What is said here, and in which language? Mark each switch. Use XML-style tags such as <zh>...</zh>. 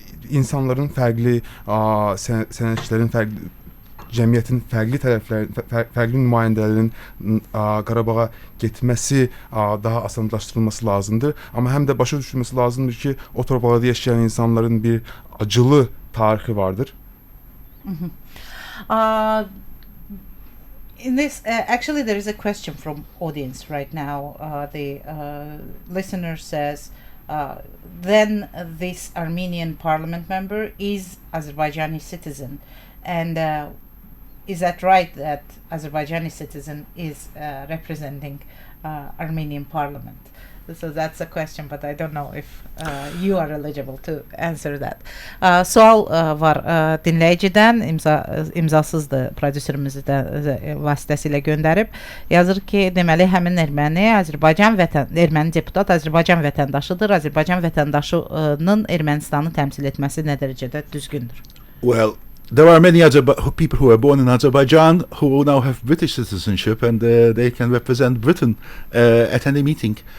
<az>İnsanların fərqli, sənətçilərin fərqli, cəmiyyətin fərqli fərqli nümayəndələrinin Qarabağa getməsi daha asanlaşdırılması lazımdır. Amma həm də başa düşülməsi lazımdır ki, o torpaqlarda yaşayan insanların bir acılı tarixi vardır.</az> <en>In this, actually, there is a question from audience right now. The listener says, then this Armenian parliament member is Azerbaijani citizen, and is that right that Azerbaijani citizen is representing Armenian parliament? So that's a question, but I don't know if you are eligible to answer that.</en> <az>Sual var dinləyicidən, imzasızdır, prodüserimiz də vasitəsilə göndərib. Yazır ki, deməli həmin erməni erməni deputat Azərbaycan vətəndaşıdır. Azərbaycan vətəndaşının Ermənistanı təmsil etməsi nə dərəcədə düzgündür?</az> <en>Well, there are many other people who are born in Azerbaijan who now have British citizenship, and they can represent Britain at any meeting.</en>